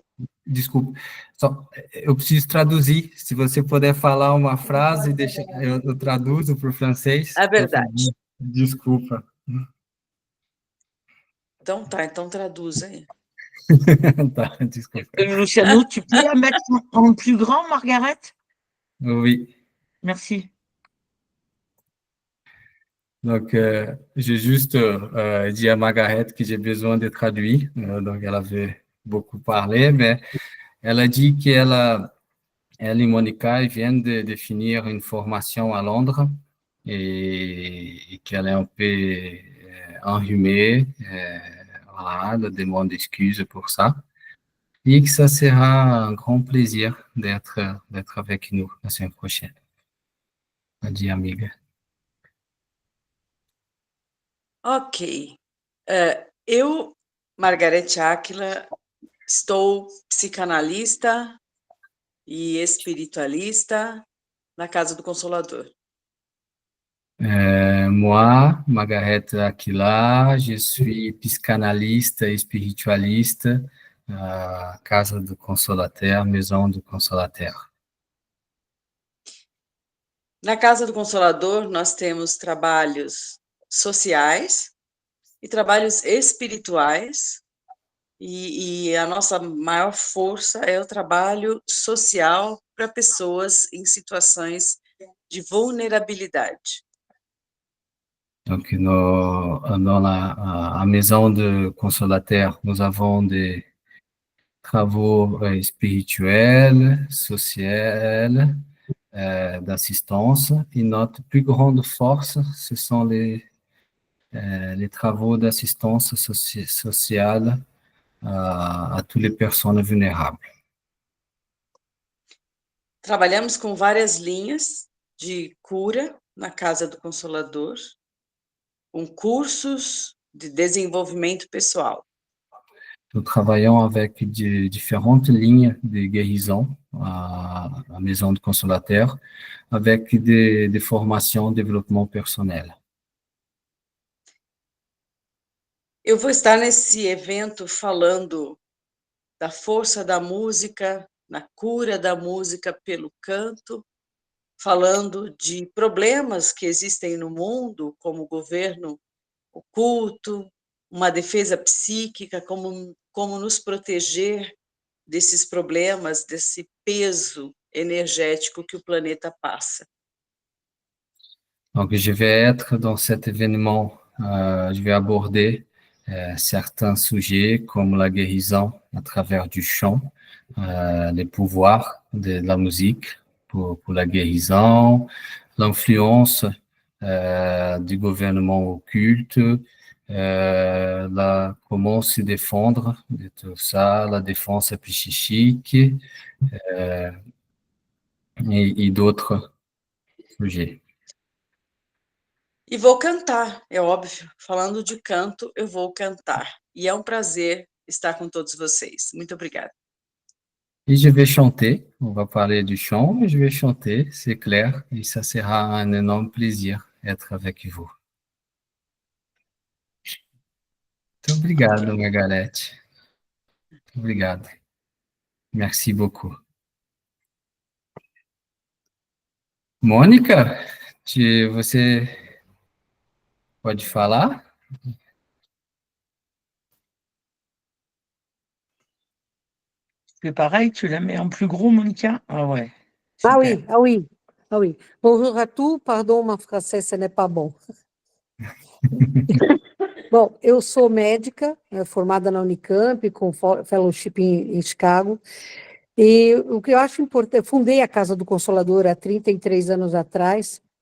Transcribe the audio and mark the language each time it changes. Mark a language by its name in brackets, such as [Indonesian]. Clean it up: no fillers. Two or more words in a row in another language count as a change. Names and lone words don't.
[Portuguese] Desculpa, eu preciso traduzir. Se você puder falar uma frase, eu traduzo para o francês. É verdade. Desculpa. Então tá, então traduz aí. Tá, desculpa. [French] Luciano, tu peux la mettre en plus grand, Margaret? Oui. Merci. Donc, j'ai juste dit à Margaret que j'ai besoin de traduire. Donc, elle avait beaucoup parlé, mais elle a dit qu'elle et Monica viennent de finir une formation à Londres et qu'elle est un peu enrhumée. Voilà, elle demande excuses pour ça. Et que ça sera un grand plaisir d'être avec nous la semaine prochaine. [Portuguese] Adi, amiga. Ok. Eu, Margarete Áquila, estou psicanalista e espiritualista na Casa do Consolador. [French] Moi, Margaret Aquila, je suis psychanalyste et spiritualiste à Casa do Consolateur, Maison do Consolateur. [Portuguese] Na Casa do Consolador, nós temos trabalhos sociais e trabalhos espirituais, e a nossa maior força é o trabalho social para pessoas em situações de vulnerabilidade. [French] Donc, dans la Maison de Consolateur, nous avons des travaux spirituels, sociaux, d'assistance, et notre plus grande force, ce sont les travaux d'assistance sociale a toutes les personnes vulnérables. [Portuguese] Trabalhamos com várias linhas de cura na Casa do Consolador, com cursos de desenvolvimento pessoal. [French] Nous travaillons avec différentes lignes de guérison à Maison de Consolateur, avec des formations de développement personnel. [Portuguese] Eu vou estar nesse evento falando da força da música, na cura da música pelo canto, falando de problemas que existem no mundo, como o governo oculto, uma defesa psíquica, como nos proteger desses problemas, desse peso énergético que o planeta passa. [French] Donc, je vais être dans cet événement, je vais aborder certains sujets comme la guérison à travers du chant, les pouvoirs de la musique pour la guérison, l'influence du gouvernement occulte, comment se défendre de tout ça, la défense psychique et d'autres sujets. [Portuguese] E vou cantar, é óbvio. Falando de canto, eu vou cantar. E é um prazer estar com todos vocês. Muito obrigada. [French] Et je vais chanter, on va parler du chant, mais je vais chanter, c'est clair, et ça sera un énorme plaisir d'être avec vous. [Portuguese] Muito obrigado, Margarete. Muito obrigado. [French] Merci beaucoup. [Portuguese] Mônica, você pode falar? [French] C'est pareil, tu la mets en plus gros, Monica? Ah ouais. Ah super. oui, ah oui, ah oui. Bonjour à tous, pardon, mon français, ce n'est pas bom. [Portuguese] Bom, eu sou médica, formada na Unicamp, com fellowship em Chicago, e o que eu acho importante, fundei a Casa do Consolador há 33 anos atrás.